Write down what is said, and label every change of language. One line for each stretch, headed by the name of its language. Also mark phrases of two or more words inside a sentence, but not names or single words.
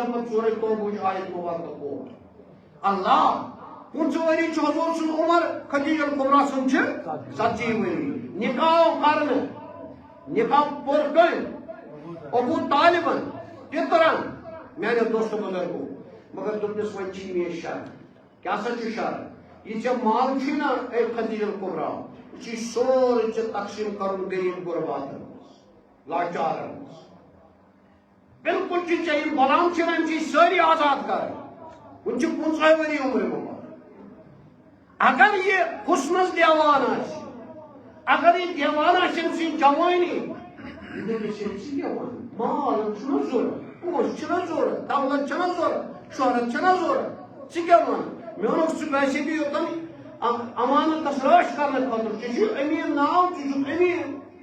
Kashmiri: کرٕ پتہٕ سورے توبہٕچ آیت مبارکہ کوٹ اللہ 15 ؤری چھُ حضور سُنٛد عمر خدیجہ کبریٰ سُنٛد چھِ 40 ؤری نکاح کرنہٕ نکاح پوٚر کٔمۍ ابو طالبن پِترن میانیو دوستو بزرگو مگر دوٚپنس وۄنۍ چھِ مےٚ شرط کیٛاہ سا چھُ شرط یہ ژےٚ مال چھُے نا اے خدیجہ کبریٰ یہ چھُے سورُے ژےٚ تقسیٖم کرُن غریٖب غُرباتن منٛز لاچارن منٛز بالکل چھِ ژےٚ یِم غلام چھِ نا یِم چھِ سٲری آزاد کرٕنۍ وۄنۍ چھِ 15 ؤری عمرِ مبارک اگر یہ حسنس دیوان آسہِ اگر یہ دیوان آسہِ أمۍ سٕنٛدِ جوٲنی یہِ دٔپِس ہے ژٕ کیٛاہ وَنان مال چھُنہ ضوٚرتھ پونٛسہٕ چھِنہ ضوٚرتھ دولت چھنہ ضوٚرتھ شہرت چھنہ ضوٚرتھ ژٕ کیٛاہ وَنان مےٚ ووٚنُکھ ژٕ گژھِ بہٕ یوٚتن امانتس رٲچھ کرنہٕ خٲطرٕ ژےٚ چھُے أمیٖن ناو ژٕ چھُکھ أمیٖن